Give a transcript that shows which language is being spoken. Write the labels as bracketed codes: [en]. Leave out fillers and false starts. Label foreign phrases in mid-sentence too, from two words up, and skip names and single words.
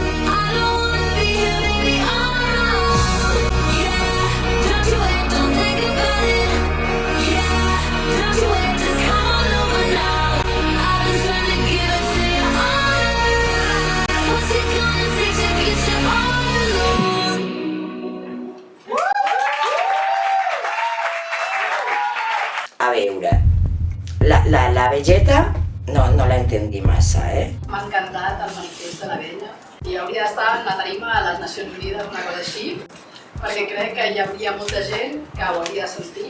[en] I don't wanna be here, baby, all alone. Yeah, don't you wait, don't think about it. Yeah, don't you wait, just come on over now. I've been trying to give it to you all night. What's it gonna take to get you all alone? [ca] A veure, la vegeta no la entendí massa, M'ha encantat el manifest de la vella i hauria d'estar en la tarima a les Nacions Unides, una cosa així, perquè crec que hi hauria molta gent que ho hauria de sentir.